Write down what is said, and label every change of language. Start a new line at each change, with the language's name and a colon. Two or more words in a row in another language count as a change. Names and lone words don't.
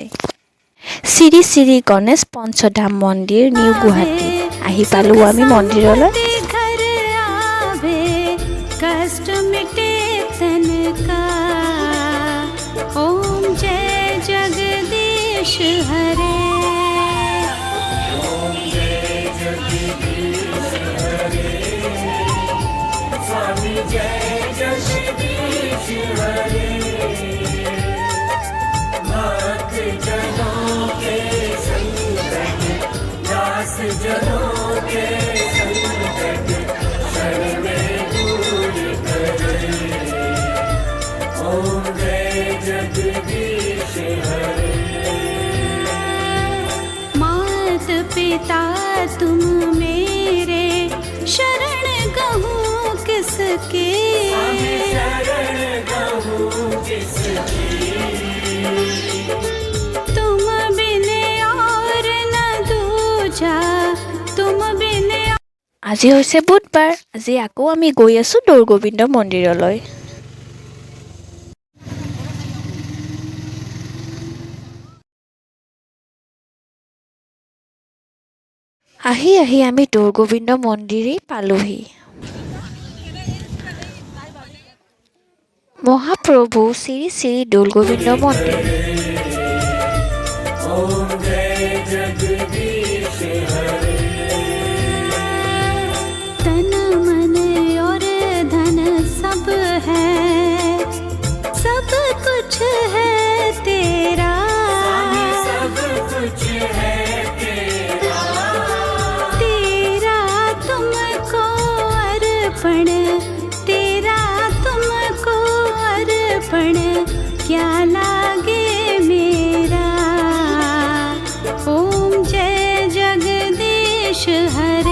Assamese: শ্ৰী শ্ৰী গণেশ পঞ্চধাম মন্দিৰ নিউ গুৱাহাটী আহি পালোঁ আমি মন্দিৰলৈ।
Hindi: ओम जय जगदीश हरे ओम जय जगदीश हरे स्वामी जय जगदीश हरे भक्त जनों के संकट दास जनों के संकट क्षण में दूर करे ओम जगदीश हरे मात पिता तुम मेरे शरण गहूँ किसके शरण गहूँ किसके तुम बिन और न दूजा तुम बिन।
Assamese: আজি হৈছে বুধবাৰ। আজি আকৌ আমি গৈ আছোঁ দৌৰগোবিন্দ মন্দিৰলৈ। আহি আমি দৌৰগোবিন্দ মন্দিৰেই পালোহি। মহাপ্ৰভু শ্ৰী শ্ৰী দৌলগোবিন্দ মন্দিৰ।
Hindi: ओम जय जगदीश हरे तन मन और धन सब है सब कुछ है तेरा सब कुछ है तेरा तेरा तुमको अर्पण तेरा तुमको अर्पण क्या लागे मेरा ओम जय जगदीश हरे।